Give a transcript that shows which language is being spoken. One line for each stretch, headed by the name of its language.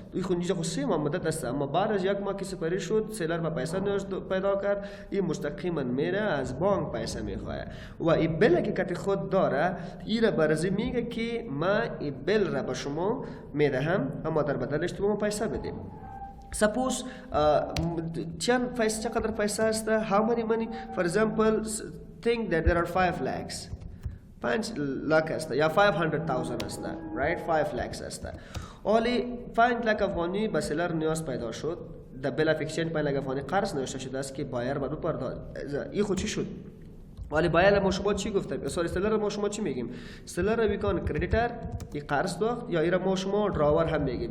Persian: این خود اینجا خود 3 ماه مدت است، اما بعد از 1 ماه که سپری شد سیلر با پیسه نیاز پیدا کرد، این مستقیما میره از بانک پیسه میخواه و این بیل که کتی خود داره این را برزی میگه که ما این بیل را به شما میدهم اما در بدلش تو ما پیسه بدیم.
English: Suppose
Persian: چقدر پیسه است؟
English: How many money? For example, think that there are 5 lakhs.
Persian: 5 लाख است یا 500,000 است،
English: right?
Persian: 5 lakhs است. اولی 5 लाख افغانی به سیلر نیاز پیدا شد. در بیل اف اکسچنج 5 लाख افغانی قرض نوشته شده است که بایر باید بپردازد. این خود چی شد؟ ولی بایر ما شما چی گفتم؟ سوری سیلر ما شما چی میگیم؟ سیلر ویکان کردیتر ای قرض داشت یا ایرا ما شما دراور هم میگیم.